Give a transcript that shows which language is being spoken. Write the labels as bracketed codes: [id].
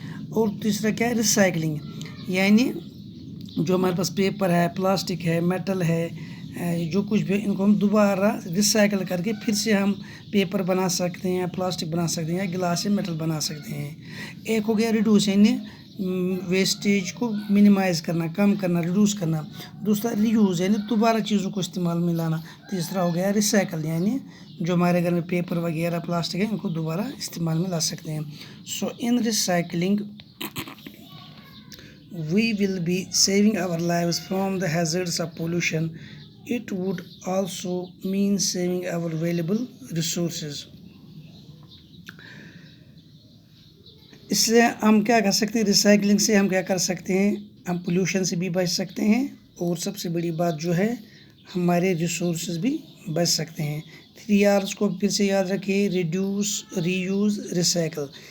[ur] اور تیسرا کیا ہے؟ ریسائکلنگ, یعنی جو ہمارے پاس پیپر ہے, پلاسٹک ہے, میٹل ہے, جو کچھ بھی ان کو ہم دوبارہ ریسائکل کر کے پھر سے ہم پیپر بنا سکتے ہیں, پلاسٹک بنا سکتے ہیں, یا گلاس یا میٹل بنا سکتے ہیں. ایک ہو گیا ریڈیوس, یعنی ویسٹیج کو منیمائز کرنا, کم کرنا, ریڈیوس کرنا. دوسرا ری یوز, یعنی دوبارہ چیزوں کو استعمال میں لانا. تیسرا ہو گیا ریسائکل, یعنی جو ہمارے گھر میں پیپر وغیرہ, پلاسٹک ہے, ان کو دوبارہ استعمال میں لا سکتے ہیں. [en] So in recycling we will be saving our lives from the hazards of pollution. It would also mean saving our valuable resources. [ur] اس سے ہم کیا کر سکتے ہیں؟ ریسائکلنگ سے ہم کیا کر سکتے ہیں؟ ہم پولوشن سے بھی بچ سکتے ہیں, اور سب سے بڑی بات جو ہے ہمارے ریسورسز بھی بچ سکتے ہیں. 3 R's کو پھر سے یاد رکھیے: ریڈیوس, ری یوز, ریسائکل.